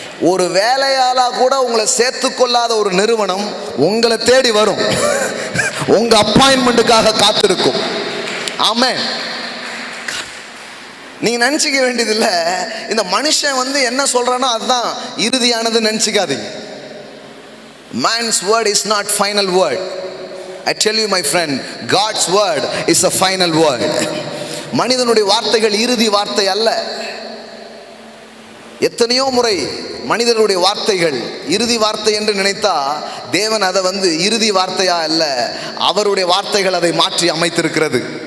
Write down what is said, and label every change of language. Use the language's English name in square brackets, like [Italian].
[Tamil] ஒரு வேலையாளா கூட உங்களை சேர்த்துக்கொள்ளாத ஒரு நிறுவனம் உங்களை தேடி வரும், உங்க அப்பாயின்மெண்ட்டுக்காக காத்திருக்கும். ஆமென். நீங்க நினைச்சுக்க வேண்டியதில்லை, இந்த மனுஷன் என்ன சொல்றானோ அதுதான் இறுதியானது நினைச்சுக்காதீங்க. [English] Man's word is not final word. I tell you my friend, God's word is a final word. [Tamil] மனிதனுடைய வார்த்தைகள் இறுதி வார்த்தை அல்ல. எத்தனையோ முறை மனிதனுடைய வார்த்தைகள் இறுதி வார்த்தை என்று நினைத்தா தேவன் அதை இறுதி வார்த்தையா அல்ல, அவருடைய வார்த்தைகள் அதை மாற்றி அமைத்திருக்கிறது.